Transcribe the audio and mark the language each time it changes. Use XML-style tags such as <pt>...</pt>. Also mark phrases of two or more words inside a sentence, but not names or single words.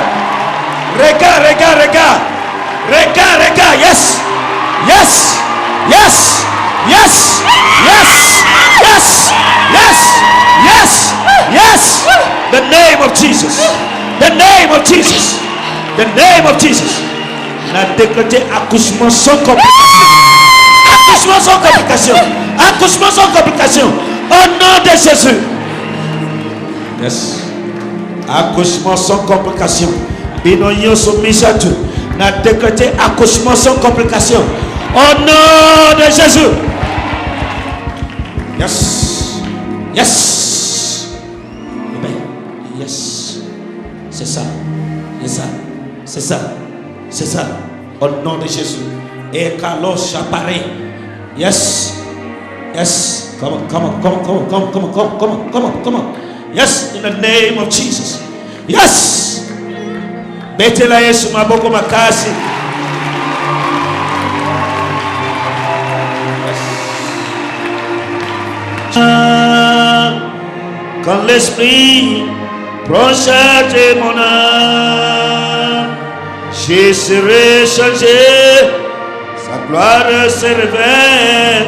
<en>Rega, rega, rega. Rega, rega. Yes. Yes. Yes. Yes. Yes. Yes. Yes. Yes. Yes. The name of Jesus. The name of Jesus. The name of Jesus.</en> <fr>Na décrété accouchement sans complication. Accouchement sans complication. Accouchement sans complication. Au nom de Jésus. Yes. Accouchement sans complication. Binoyo soumisatu. Na décrété accouchement sans complication. Au nom de Jésus.</fr> <en>Yes. Yes. Yes.</en> <fr>C'est ça. C'est ça. C'est ça. C'est ça. Au nom de Jésus. Et Carlos Chaparé.</fr> <en>Yes. Yes. Come on, come on, come on, come on, come on, come on, come on, come on, come on. Yes, in the name of Jesus. Yes.</en> <ln>Betela Yesu maboko makasi.</ln> <fr>Quand l'esprit proche de mon âme, je serai changé, sa gloire se révèle.</fr>